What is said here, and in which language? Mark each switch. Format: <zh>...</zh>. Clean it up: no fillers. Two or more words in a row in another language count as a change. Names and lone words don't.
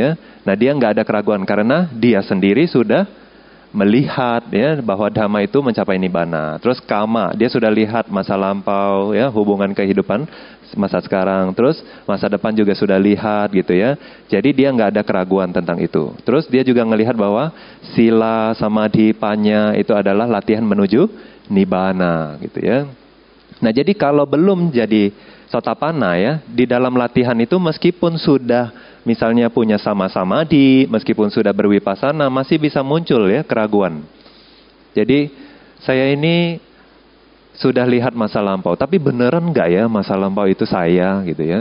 <id>Nah dia nggak ada keraguan karena dia sendiri sudah melihat ya bahwa dhamma itu mencapai nibbana. Terus kama, dia sudah lihat masa lampau ya, hubungan kehidupan masa sekarang. Terus masa depan juga sudah lihat gitu ya. Jadi dia nggak ada keraguan tentang itu. Terus dia juga ngelihat bahwa</id> <pi>sila, samadhi, panya</pi> <id>itu adalah latihan menuju nibbana gitu ya. Nah jadi kalau belum jadi Sotapanna ya, di dalam latihan itu meskipun sudah misalnya punya sama-samadhi, meskipun sudah berwipasana, masih bisa muncul ya keraguan. Jadi saya ini sudah lihat masa lampau, tapi beneran nggak ya masa lampau itu saya gitu ya?</id>